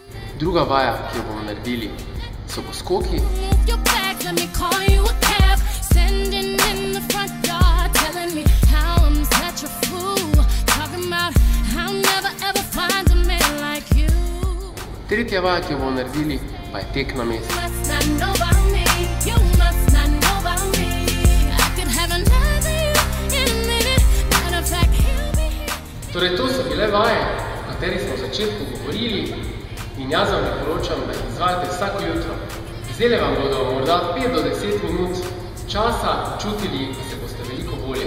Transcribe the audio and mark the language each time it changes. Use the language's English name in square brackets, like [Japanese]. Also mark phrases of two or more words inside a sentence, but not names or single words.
[Slovenian] Druga vaja, ki jo bomo naredili, so poskoki. [English] Move your back, let me call you a cab, standing in the front yard, telling me how I'm such a fool, talking about how I'll never ever find a man like you. [Slovenian] Tretja vaja, ki jo bomo naredili, pa je tek na mestu. [English] You must not know about me, you must not know about me. [Slovenian] Torej, to so bile vaje, o katerih smo v začetku govorili in jaz vam priporočam, da jih izvajate vsako jutro. Zdajle vam bodo morda 5 do 10 minut časa čutili, da se boste veliko bolje.